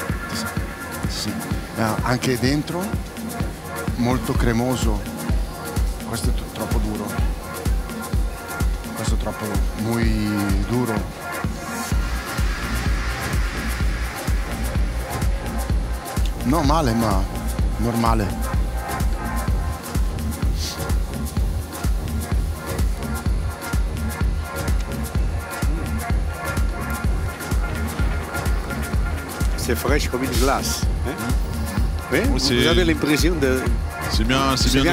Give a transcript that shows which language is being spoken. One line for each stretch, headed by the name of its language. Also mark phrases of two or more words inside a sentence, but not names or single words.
Italian: Anche dentro molto cremoso. Questo è troppo duro. Questo è troppo muy duro. No male, ma normale.
French: C'est fraîche comme une glace. Hein? Oui, Oui, vous avez l'impression de... C'est bien dosé.